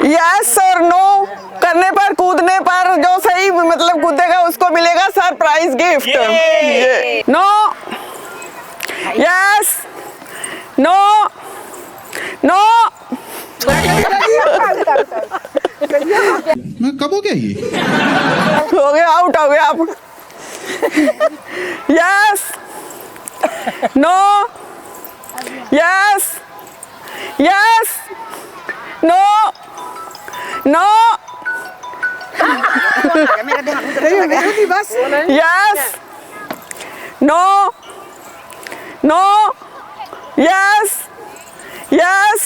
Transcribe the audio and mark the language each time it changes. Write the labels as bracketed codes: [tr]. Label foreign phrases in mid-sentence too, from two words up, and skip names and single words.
[hi] यस और नो करने पर, कूदने पर जो सही मतलब कूदेगा उसको मिलेगा सरप्राइज गिफ्ट। [en] no, yes, no, no. [hi] मैं कब हो गया ये? हो गया, आउट हो गया आप। [en] yes, no, yes, yes, no, no. yes, no, no, yes, yes,